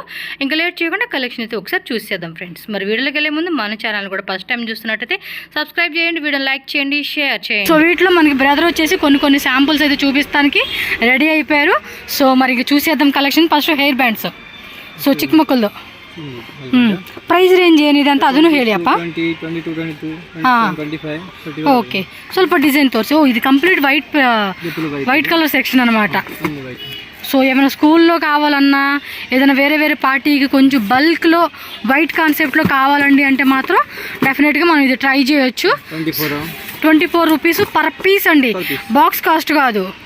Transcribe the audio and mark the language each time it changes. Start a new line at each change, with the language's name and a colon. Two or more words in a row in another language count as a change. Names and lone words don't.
Telugu: ఇంకా లేట్ చేయకుండా కలెక్షన్ అయితే ఒకసారి చూసేద్దాం ఫ్రెండ్స్. మరి వీడియోకి వెళ్ళే ముందు మన ఛానల్ కూడా
English: first time
Telugu: చూస్తున్నట్టయితే సబ్స్క్రైబ్ చేయండి, వీడియోని లైక్ చేయండి, షేర్ చేయండి. సో వీటిలో మనకి బ్రదర్ వచ్చేసి కొన్ని శాంపుల్స్ అయితే చూపిస్తానికి రెడీ అయిపోయారు. సో మరి చూసేద్దాం కలెక్షన్.
English: first hair bands.
Kannada: సో ಚಿಕ್ಕ ಮಕ್ಕಳದು
English: price range
Kannada: ಏನಿದೆ ಅಂತ ಅದನ್ನು ಹೇಳಿ ಅಪ್ಪ. ಓಕೆ, ಸ್ವಲ್ಪ ಡಿಸೈನ್ ತೋರಿಸಿ. ಓ,
Telugu: ఇది
English: complete white colour section
Telugu: అనమాట. సో ఏమైనా స్కూల్లో కావాలన్నా ఏదైనా వేరే పార్టీకి కొంచెం బల్క్లో వైట్ కాన్సెప్ట్లో కావాలండి అంటే మాత్రం డెఫినెట్గా మనం ఇది ట్రై చేయొచ్చు. 24
English: rupees per piece
Telugu: అండి,
English: box cost
Telugu: కాదు.